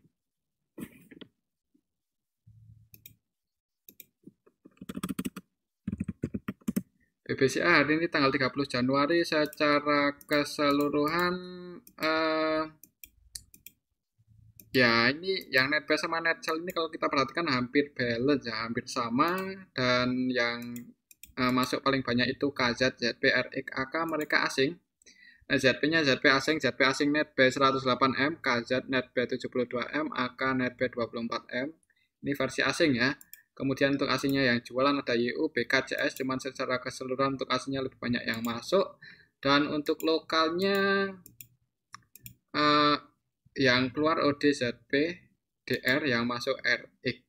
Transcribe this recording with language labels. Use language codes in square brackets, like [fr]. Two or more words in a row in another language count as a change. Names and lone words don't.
[id] BBCA hari ini tanggal 30 Januari secara keseluruhan ya ini yang [en] net buy [id] sama [en] net sell [id] ini kalau kita perhatikan hampir balance ya, hampir sama. Dan yang masuk paling banyak itu KZ, ZP, RX, AK mereka asing. ZP-nya ZP asing [en] net buy [id] 108M, KZ [en] net buy [id] 72M, AK [en] net buy [id] 24M. Ini versi asing ya. Kemudian untuk asingnya yang jualan ada YU, BKCS, cuman secara keseluruhan untuk asingnya lebih banyak yang masuk. Dan untuk lokalnya yang keluar ODZP, DR, yang masuk RX.